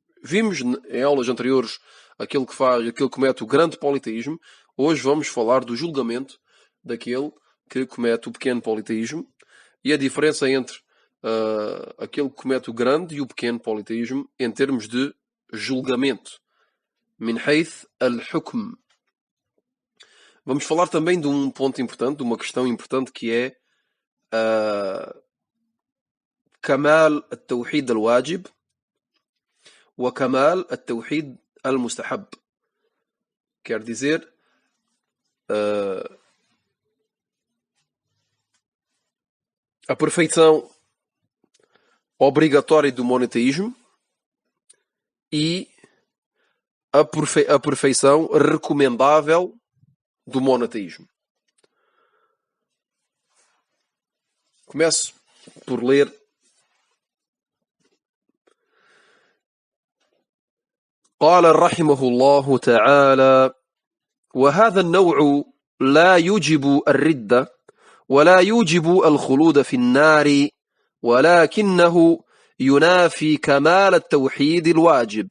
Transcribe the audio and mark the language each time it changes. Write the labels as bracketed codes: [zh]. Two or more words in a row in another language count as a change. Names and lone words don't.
[pt] Vimos em aulas anteriores aquele que comete o grande politeísmo. Hoje vamos falar do julgamento daquele que comete o pequeno politeísmo e a diferença entre aquele que comete o grande e o pequeno politeísmo em termos de julgamento. [ar] من حيث الحكم. [pt] Vamos falar também de um ponto importante, de uma questão importante, que é [ar] كمال التوحيد الواجب وكمال التوحيد المستحب. [pt] Quer dizer, a perfeição obrigatória do monoteísmo e a perfeição recomendável do monoteísmo. Começo por ler. [ar] قال رحمه الله تعالى: وهذا النوع لا يوجب الردة ولا يوجب الخلود في النار، ولكنه ينافي كمال التوحيد الواجب.